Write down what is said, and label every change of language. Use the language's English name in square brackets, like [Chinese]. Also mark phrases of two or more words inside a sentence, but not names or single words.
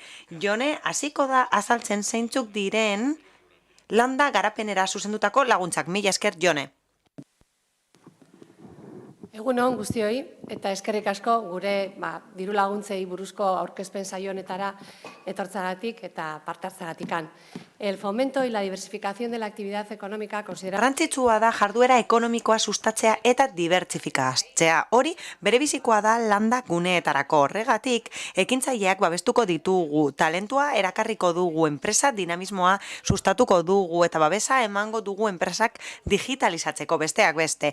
[Basque] Jone, hasiko da azaltzen zeintzuk diren landa garapenera zuzendutako laguntzak. Mila esker, Jone. Egun on guztioi, eta eskerrik asko gure diru laguntzei buruzko aurkezpen saio honetara etortzagatik eta parte hartzagatikan. [Spanish] El fomento y la diversificación de la actividad económica considera... [Basque] Garrantzitsua da jarduera ekonomikoa sustatzea eta dibertsifikatzea. Hori, berebizikoa da landa guneetarako. Horregatik, ekintzaileak babestuko ditugu, talentua erakarriko dugu, enpresa dinamismoa sustatuko dugu eta babesa emango dugu enpresak digitalizatzeko besteak beste.